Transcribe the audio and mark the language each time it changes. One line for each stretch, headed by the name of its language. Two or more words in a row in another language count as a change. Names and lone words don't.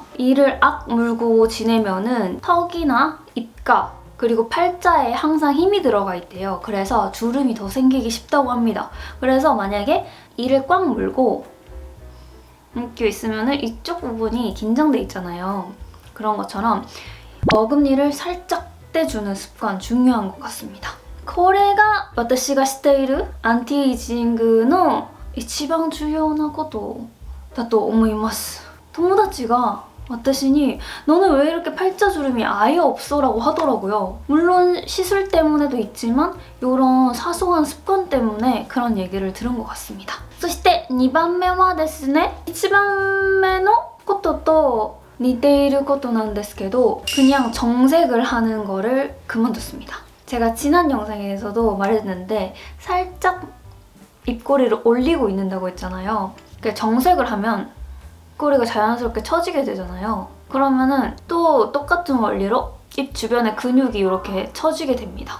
Korean: 이를 악 물고 지내면은 턱이나 입가 그리고 팔자에 항상 힘이 들어가 있대요. 그래서 주름이 더 생기기 쉽다고 합니다. 그래서 만약에 이를 꽉 물고 이렇게 있으면 이쪽 부분이 긴장돼 있잖아요. 그런 것처럼 어금니를 살짝 떼주는 습관 중요한 것 같습니다.
Japanese: これが私がしているアンティエイジングの一番重要なことだと思います。友達が私に
Korean: 너는 왜 이렇게 팔자주름이 아예 없어? 라고 하더라고요. 물론 시술 때문에도 있지만 이런 사소한 습관 때문에 그런 얘기를 들은 것 같습니다.
Japanese: そして2番目はですね、1番目のことと似ていることなんですけど、
Korean: 그냥 정색을 하는 거를 그만뒀습니다. 제가 지난 영상에서도 말했는데 살짝 입꼬리를 올리고 있는다고 했잖아요. 정색을 하면 입꼬리가 자연스럽게 처지게 되잖아요. 그러면은 또 똑같은 원리로 입 주변의 근육이 이렇게 처지게 됩니다.